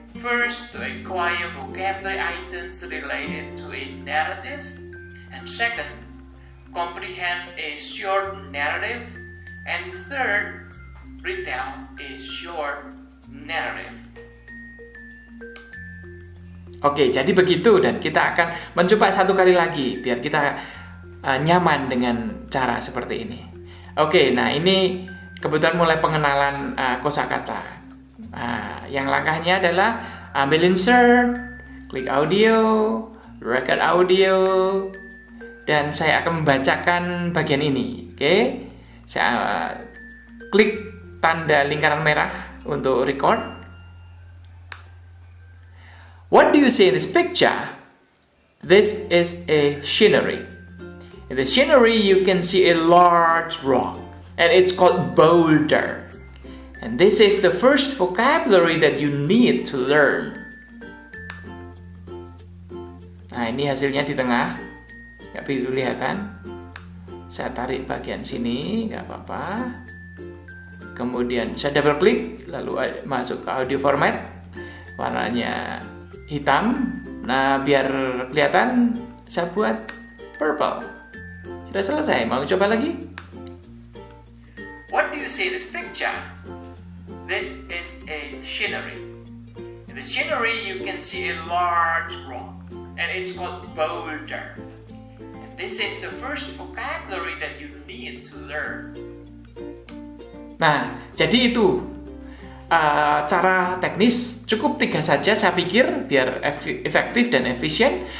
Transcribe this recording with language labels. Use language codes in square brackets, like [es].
[en] First, to acquire vocabulary items related to a narrative. And second, comprehend a short narrative. And third, retell a short narrative. [id] Oke, jadi begitu dan kita akan mencoba 1 kali lagi biar kita nyaman dengan cara seperti ini. Oke, nah ini kebetulan mulai pengenalan kosakata. Yang langkahnya adalah ambil insert, klik audio, record audio, dan saya akan membacakan bagian ini. Oke, saya klik tanda lingkaran merah untuk record. [en] What do you see in this picture? This is a scenery. In the scenery, you can see a large rock, and it's called boulder. And this is the first vocabulary that you need to learn. [id] Nah, ini hasilnya di tengah, nggak begitu kelihatan. Saya tarik bagian sini, nggak apa-apa. Kemudian saya double klik, lalu masuk ke audio format, warnanya hitam. Nah, biar kelihatan, saya buat purple. Sudah selesai, mau coba lagi? [en] What do you see in this picture? This is a scenery. In the scenery you can see a large rock, and it's called boulder. And this is the first vocabulary that you need to learn. [id] Nah, jadi itu cara teknis cukup 3 saja saya pikir biar efektif dan efisien.